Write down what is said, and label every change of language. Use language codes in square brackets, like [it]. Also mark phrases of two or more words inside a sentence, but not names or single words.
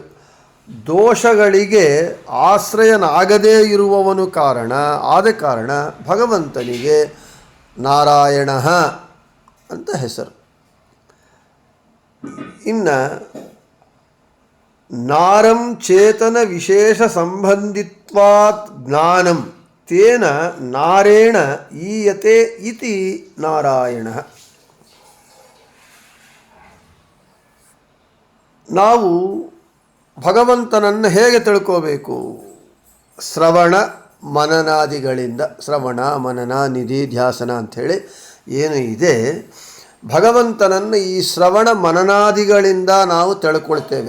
[kn] ದೋಷಗಳಿಗೆ ಆಶ್ರಯನಾಗದೇ ಇರುವವನು ಆದ ಕಾರಣ ಭಗವಂತನಿಗೆ ನಾರಾಯಣ ಅಂತ ಹೆಸರು. [sa] ಇನ್ನು ನಾರಂ ಚೇತನ ವಿಶೇಷ ಸಂಬಂಧಿತ್ವಾತ್ ಜ್ಞಾನಂ ತೇನ ನಾರೇಣ ಈಯತೆ ಇತಿ ನಾರಾಯಣ. [kn] ನಾವು ಭಗವಂತನನ್ನು ಹೇಗೆ ತಿಳ್ಕೋಬೇಕು? ಶ್ರವಣ ಮನನಾದಿಗಳಿಂದ. ಶ್ರವಣ ಮನನ ನಿಧಿ ಧ್ಯಾಸನ ಅಂಥೇಳಿ ಏನು ಇದೆ, ಭಗವಂತನನ್ನು ಈ ಶ್ರವಣ ಮನನಾದಿಗಳಿಂದ ನಾವು ತಿಳ್ಕೊಳ್ತೇವೆ.